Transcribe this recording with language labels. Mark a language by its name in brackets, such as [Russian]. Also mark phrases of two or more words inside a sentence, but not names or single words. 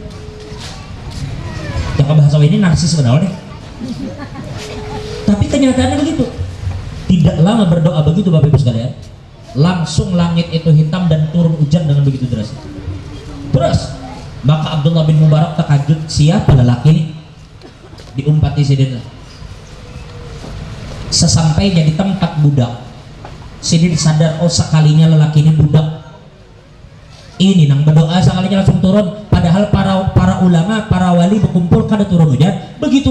[Indonesian] Jaka bahasa ini narsis sebenarnya. Tapi kenyataannya begitu. Tidak lama berdoa begitu Bapak Ibu sekalian, langsung langit itu hitam dan turun hujan dengan begitu deras. Terus maka Abdullah bin Mubarak terkejut, siapa lelaki ini? Diumpati Sidin. Sesampainya di tempat budak, Sidin sadar, oh sekalinya lelaki ini budak. Ini nang berdoa sekalinya langsung turun. Padahal para ulama, para wali berkumpul kada turun hujan.